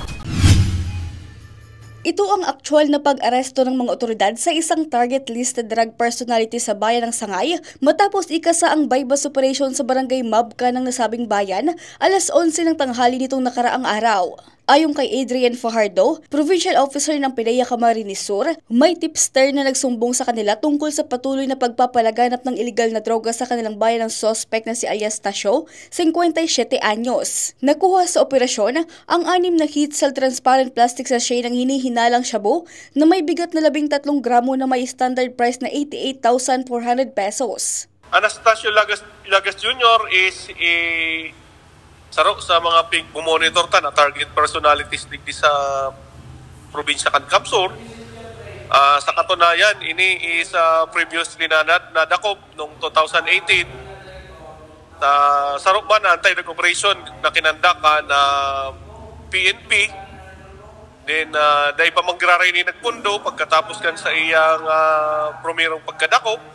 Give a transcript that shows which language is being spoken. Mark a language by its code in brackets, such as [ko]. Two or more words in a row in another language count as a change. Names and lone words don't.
[tl] Ito ang aktual na pag-aresto ng mga otoridad sa isang [en] target-listed drug personality [tl] sa bayan ng Sangay matapos ikasa ang [en] bypass operation [tl] sa barangay Mabca ng nasabing bayan alas 11 ng tanghali nitong nakaraang araw. Ayon kay Adrian Fajardo, [en] Provincial Officer [tl] ng PDEA Camarines Sur, may tipster na nagsumbong sa kanila tungkol sa patuloy na pagpapalaganap ng iligal na droga sa kanilang bayan ng suspect na si Alias Tasio, 57 anyos. Nakuha sa operasyon ang 6 na Hitsal [en] transparent plastic sachet [tl] ng hinihinalang shabu na may bigat na 13 gramo na may [en] standard price [tl] na 88,400 pesos. [bik] Anastasio Lagas Jr. is saro sa mga pig-monitor na [en] target personalities [bik] digdi sa probinsya kan Kapsur. Sa katunayan, ini [en] is previously [bik] nadakop noong 2018. Saro ba na [en] anti-drug operation [bik] na kinandakan na PNP. Then, dahil pa magraray ni nagpundo pagkatapos kan sa iyang promerong pagkadakop.